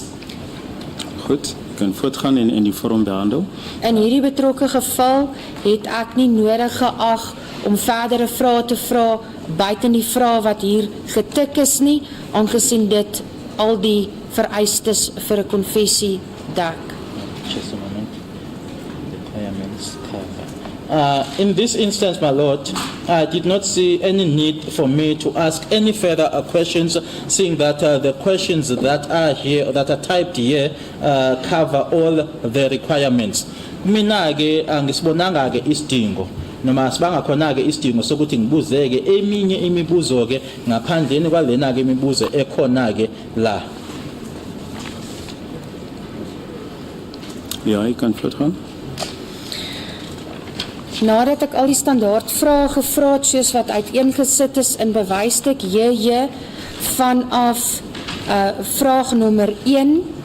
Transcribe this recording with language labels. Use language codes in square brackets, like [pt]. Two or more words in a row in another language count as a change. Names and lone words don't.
[af] Goed, kan voortgaan in die vorm behandel. In hierdie betrokke geval het ek nie nodig geag om verdere vrae te vra buiten die vrae wat hier getik is nie, aangesien dit al die vereistes vir 'n konfessie dek. [en] Just a moment. Requirements cover. In this instance, my Lord, I did not see any need for me to ask any further questions, seeing that the questions that are here, that are typed here, cover all the requirements. [zu] Mina ke angisibonanga ke isidingo. Noma sibanga khona ke isidingo sokuthi ngibuzeke eminye imibuzo ke ngaphandleni kwalena ke imibuzo ekhona ke la. [af] Ja, ek kan voortgaan. Nadat ek al die standaard vrae gevra het soos wat uiteengesit is in bewysstuk JJ vanaf vraag nommer 1